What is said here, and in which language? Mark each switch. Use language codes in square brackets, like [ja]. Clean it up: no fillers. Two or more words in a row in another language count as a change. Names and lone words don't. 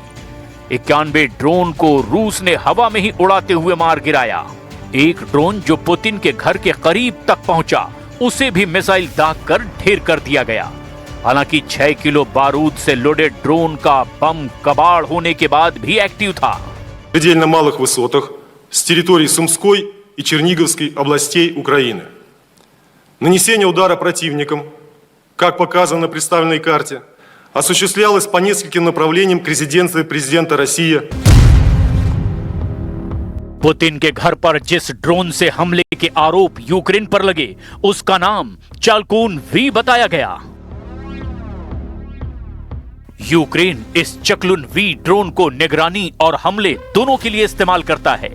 [hi] 91 ड्रोन को रूस ने हवा में ही उड़ाते हुए मार गिराया। एक ड्रोन जो पुतिन के घर के करीब तक पहुंचा, उसे भी मिसाइल दागकर ढेर कर दिया गया। हालांकि 6 किलो बारूद से लोडेड ड्रोन का बम कबाड़ होने के बाद भी एक्टिव था। [ru] предельно малых высотах с территории Сумской и Черниговской областей Украины. Нанесение удара противником, как показано на представленной карте, осуществлялось по нескольким направлениям к резиденции президента России. [hi] पुतिन के घर पर जिस ड्रोन से हमले के आरोप यूक्रेन पर लगे, उसका नाम चाल्कून वी बताया गया। यूक्रेन इस चक्लुन वी ड्रोन को निगरानी और हमले दोनों के लिए इस्तेमाल करता है।